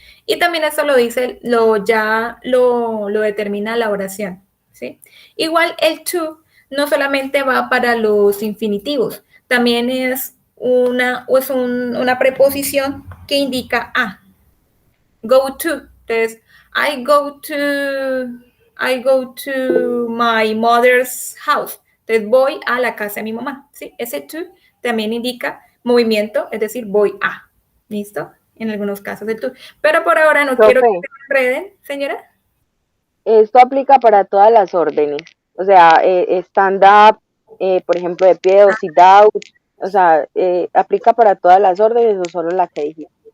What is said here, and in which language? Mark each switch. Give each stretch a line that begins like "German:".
Spanish: Y también eso lo dice, ya lo determina la oración, ¿sí? Igual el to no solamente va para los infinitivos, también es una preposición que indica a.
English: Go to.
Spanish: Entonces,
English: I go to my mother's house.
Spanish: Entonces, voy a la casa de mi mamá, ¿sí? Ese to también indica movimiento, es decir, voy a. ¿Listo? En algunos casos el to. Pero por ahora no quiero que se enreden, señora. Esto aplica para todas las órdenes. O sea,
English: stand up,
Spanish: por ejemplo, de pie o
English: sit down.
Spanish: O sea, ¿aplica para todas las órdenes o solo la que dije?